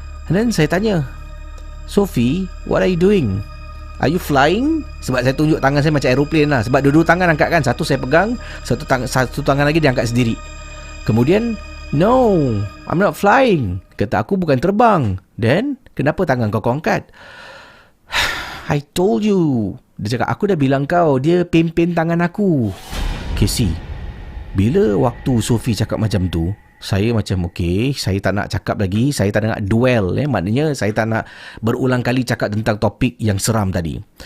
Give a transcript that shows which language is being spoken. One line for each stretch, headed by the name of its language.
Malay: Dan saya tanya, Sophie,
English: what are you doing? Are you flying?
Malay: Sebab saya tunjuk tangan saya macam aeroplane lah. Sebab dua-dua tangan angkat kan. Satu saya pegang, satu tangan lagi dia angkat sendiri. Kemudian,
English: no, I'm not flying.
Malay: Kata, aku bukan terbang.
English: Then,
Malay: kenapa tangan kau angkat?
English: I told you.
Malay: Dia cakap, aku dah bilang kau, dia pimpin tangan aku. Casey, bila waktu Sophie cakap macam tu, saya macam okay, saya tak nak cakap lagi, saya tak nak duel, maknanya saya tak nak berulang kali cakap tentang topik yang seram tadi.